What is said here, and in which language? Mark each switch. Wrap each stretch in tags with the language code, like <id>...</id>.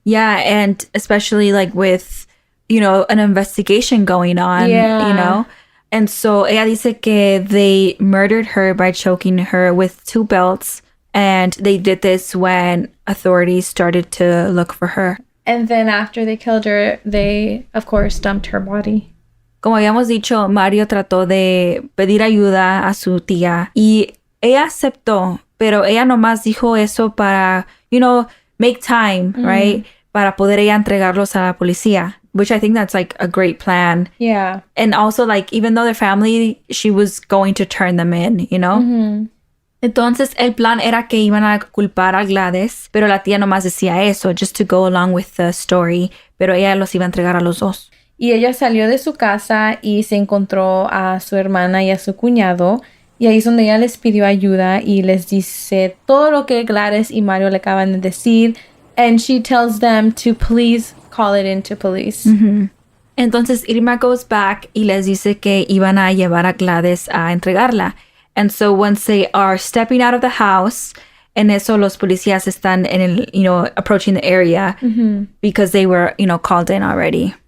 <en>Yeah, and especially, like, with, you know, an investigation going on, you know? And so,</en> <es>ella dice que</es> <en>they murdered her by choking her with 2 belts. And they did this when authorities started to look for her. And then after they killed her, they, of course, dumped her body.</en> <es>Como habíamos dicho, Mario trató de pedir ayuda a su tía. Y ella aceptó, pero ella nomás dijo eso para,</es> <en>you know, make time, right?</en> <es>Para poder ella entregarlos a la policía.</es> <en>Which I think that's, like, a great plan. Yeah. And also, like, even though they're family, she was going to turn them in, you know?</en> <es>Entonces, el plan era que iban a culpar a Gladys, pero la tía nomás decía eso,</es> <en>just to go along with the story,</en> <es>pero ella los iba a entregar a los dos. Y ella salió de su casa y se encontró a su hermana y a su cuñado. Y ahí es donde ella les pidió ayuda y les dice todo lo que Gladys y Mario le acaban de decir.</es> <en>And she tells them to please call it into police.</en> <es>Mm-hmm. Entonces Irma</es> <en>goes back</en> <es>y les dice que iban a llevar a Gladys a entregarla.</es> <en>And so once they are stepping out of the house,</en> <es>en eso los policías están en el,</es> <en>approaching the area because they were, called in already.</en>